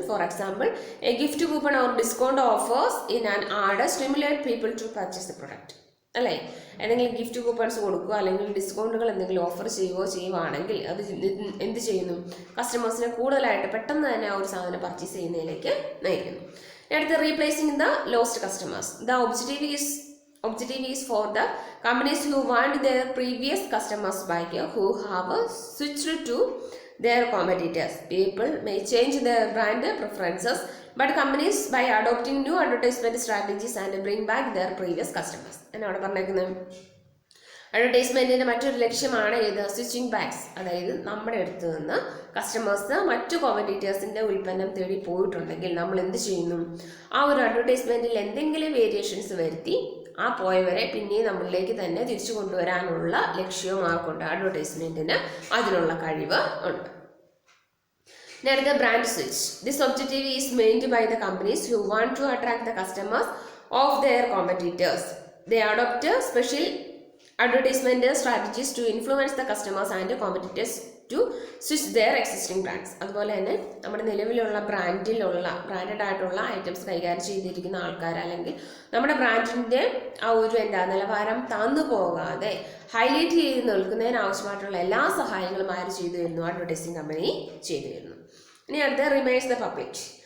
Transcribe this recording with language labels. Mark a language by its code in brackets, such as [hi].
[en] For example, a gift coupon or discount offers in an ad stimulate people to purchase the product. [ml] അല്ലേ, ഏതെങ്കിലും gift coupons കൊടുക്കുക അല്ലെങ്കിൽ ഡിസ്കൗണ്ടുകൾ എന്തെങ്കിലും offer ചെയ്യുവാണെങ്കിൽ അത് എന്ത് ചെയ്യുന്നു? കസ്റ്റമേഴ്സിനെ കൂടുതലായിട്ട് പെട്ടെന്ന് തന്നെ ആ ഒരു സാധനം പർച്ചേസ് ചെയ്യുന്നതിലേക്ക് നയിക്കുന്നു. [en] അടുത്ത, replacing the lost customers. The objective is for the companies who want their previous customers back, who have switched to their competitors. People may change their brand preferences, but companies by adopting new advertisement strategies and bring back their previous customers. [ml] എന്നാണ് പറഞ്ഞേക്കുന്നത്? അഡ്വർടൈസ്മെന്റിന്റെ മറ്റൊരു ലക്ഷ്യമാണ് ഏത്? Switching backs. അതായത് നമ്മുടെ അടുത്ത് നിന്ന് customers മറ്റു കോമ്പറ്റീറ്റേഴ്സിന്റെ ഉൽപ്പന്നം തേടി പോയിട്ടുണ്ടെങ്കിൽ നമ്മൾ എന്ത് ചെയ്യുന്നു? ആ ഒരു അഡ്വർടൈസ്മെന്റിൽ എന്തെങ്കിലും വേരിയേഷൻസ് വരുത്തി ആ പോയവരെ പിന്നെ നമ്മളിലേക്ക് തന്നെ തിരിച്ചു കൊണ്ടുവരാനുള്ള ലക്ഷ്യവും ആർക്കുണ്ട്? അഡ്വർടൈസ്മെന്റിന് അതിനുള്ള കഴിവ് ഉണ്ട്. അടുത്ത, brand switch. [en] This objective is aimed by the companies who want to attract the customers of their competitors. They adopt special advertisement strategies to influence the customers and competitors to switch their existing brands. [ml] അതുപോലെ തന്നെ നമ്മുടെ നിലവിലുള്ള branded ആയിട്ടുള്ള items കൈകാര്യം ചെയ്തിരിക്കുന്ന ആൾക്കാർ അല്ലെങ്കിൽ നമ്മുടെ ബ്രാൻഡിന്റെ ആ ഒരു നിലവാരം താന്നു പോകാതെ ഹൈലൈറ്റ് ചെയ്ത് നിൽക്കുന്നതിന് ആവശ്യമായിട്ടുള്ള എല്ലാ സഹായങ്ങളും ആര് ചെയ്തു തരുന്നു? അഡ്വർടൈസിംഗ് കമ്പനി ചെയ്തു തരുന്നു. ഇനി അടുത്ത, റിമൈൻസ് ദ പബ്ലിക്.